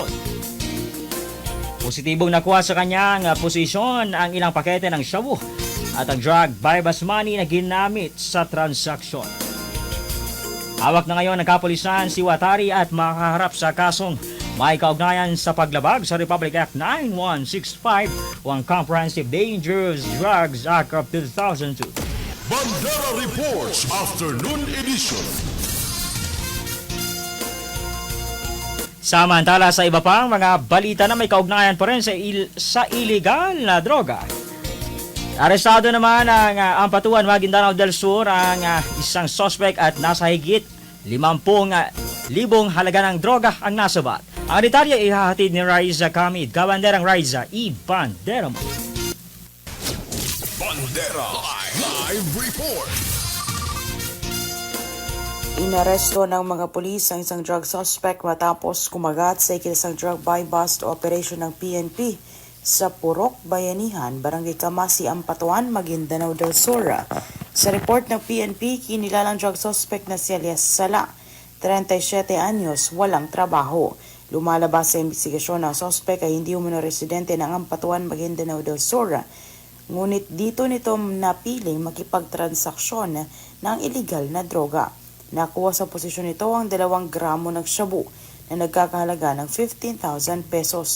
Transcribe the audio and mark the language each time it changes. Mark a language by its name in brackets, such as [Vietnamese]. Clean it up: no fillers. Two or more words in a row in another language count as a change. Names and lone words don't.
[Filipino] Positibong nakuha sa kanyang posisyon ang ilang pakete ng shabu at ang [English] drug bypass money [Filipino] na ginamit sa transaksyon. Hawak na ngayon ng kapulisan si Watari at makaharap sa kasong may kaugnayan sa paglabag sa Republic Act 9165 o ang Comprehensive Dangerous Drugs Act of 2002. Bandera Reports Afternoon Edition. Samantala sa iba pang mga balita na may kaugnayan pa rin sa iligal na droga. Arestado naman ang Ampatuan, Maguindanao del Sur ang isang suspect at nasa higit 50,000 halaga ng droga ang nasabat. Ang detalye ay ihahatid ni Raiza Kamid. Kabanderang Raiza, i-bandera mo. Bandera Live Report. Inaresto ng mga pulis ang isang [English] drug suspect [Filipino] matapos kumagat sa ikinasang [English] drug buy-bust operation [Filipino] ng PNP sa Purok, Bayanihan, Barangay Kamasi, Ampatuan, Maguindanao del Sur. Sa report ng PNP, kinilalang [English] drug suspect [Filipino] na si Elias Sala, 37 anyos, walang trabaho. Lumalabas sa investigasyon na suspect ay hindi umano residente ng Ampatuan, Maguindanao del Sur. Ngunit dito nito napiling makipagtransaksyon ng illegal na droga. Nakuha sa posisyon nito ang 2 gramo ng shabu na nagkakahalaga ng 15,000 pesos.